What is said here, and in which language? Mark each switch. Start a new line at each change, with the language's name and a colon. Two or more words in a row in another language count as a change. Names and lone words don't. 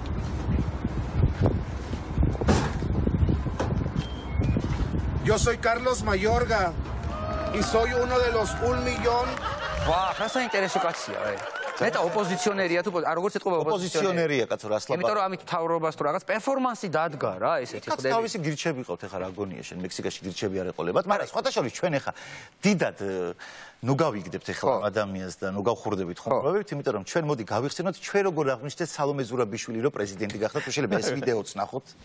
Spanish: Yo soy Carlos Mayorga y soy uno de los 1 millón.
Georgian: ვა, რა საინტერესო კაცია, აი. მეტა ოპოზიციონერია თუ როგორც ეთყობა ოპოზიციონერია კაცო რას ლაპარაკობ. იმიტომ რომ ამით თავრობას თუ რაღაც პერფორმანსი დადგა რა ესეთი ხდები. კაც თავისი გირჩები ყავთ ახლა რა გონია შენ მექსიკაში გირჩები არ ეყოლებათ, მაგრამ სხვათა შორის ჩვენ ახლა დიდად ნუ გავიგდებთ ახლა ადამიანს და ნუ გავხურდებით ხომრობებით, იმიტომ რომ ჩვენ მოდი გავიხსენოთ ჩვენ როგორ აღნიშნეთ სალომე ზურაბიშვილი რომ პრეზიდენტი გახდა, თუ შეიძლება ეს ვიდეოც ნახოთ.